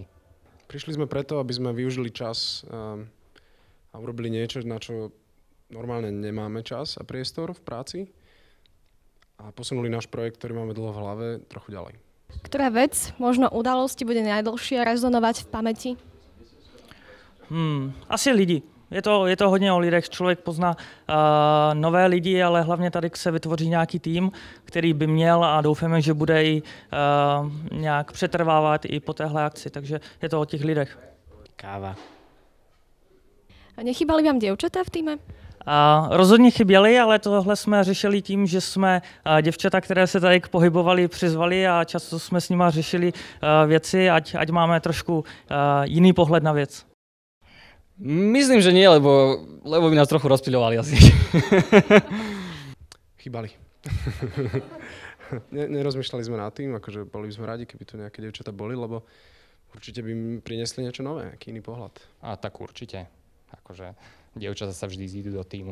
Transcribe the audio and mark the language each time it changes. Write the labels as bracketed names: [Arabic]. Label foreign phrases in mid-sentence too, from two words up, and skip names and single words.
[Slovak] Prišli sme preto, aby sme využili čas a urobili niečo, na čo normálne nemáme čas a priestor v práci a posunuli náš projekt, ktorý máme dlho v hlave, trochu ďalej. Ktorá vec, možno udalosti, bude najdlhšie rezonovať v pamäti? [Czech] Asi lidi. Je to hodně o lidech, člověk pozná nové lidi, ale hlavně tady se vytvoří nějaký tým, který by měl a doufáme, že bude i nějak přetrvávat i po téhle akci, takže je to o těch lidech. Káva. [Slovak] A nechybali vám dievčatá v týme? [Czech] Rozhodně chyběli, ale tohle jsme řešili tím, že jsme děvčata, které se tady pohybovali, přizvali a často jsme s nima řešili věci, ať máme trošku jiný pohled na věc. [Slovak] Myslím, že nie, lebo by nás trochu rozpľovali asi. Chýbali. Nerozmýšľali sme nad tým, akože boli by sme radi, keby tu nejaké dievčatá boli, lebo určite by mi priniesli niečo nové, nejaký iný pohľad. A tak určite. Akože dievčatá sa vždy zídu do týmu.